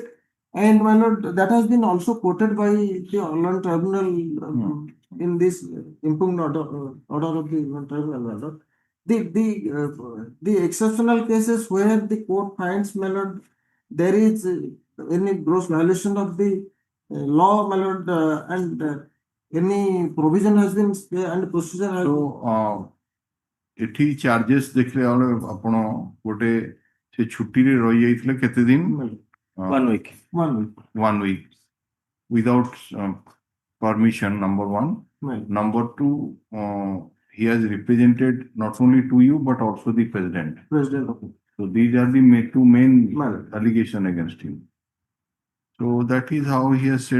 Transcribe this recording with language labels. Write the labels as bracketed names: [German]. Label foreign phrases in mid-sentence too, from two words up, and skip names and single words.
[English] And my lord, that has been also quoted by the Online Tribunal in this impugned order of the tribunal, my lord. The exceptional cases where the court finds, my lord, there is any gross violation of the law, my lord, and any provision has been and procedure has So, [Odia] ଏଠି ଚାର୍ଜେସ୍ ଦେଖିଲେ ଆପଣ ଗୋଟେ ସେ ଛୁଟିରେ ରହିଯାଇଥିଲେ କେତେ ଦିନ? [English] 1 week. 1 week. 1 week without permission, number one. Right. Number two, he has represented not only to you but also the president. President of it. So these are the two main Right. allegation against him. So that is how he has said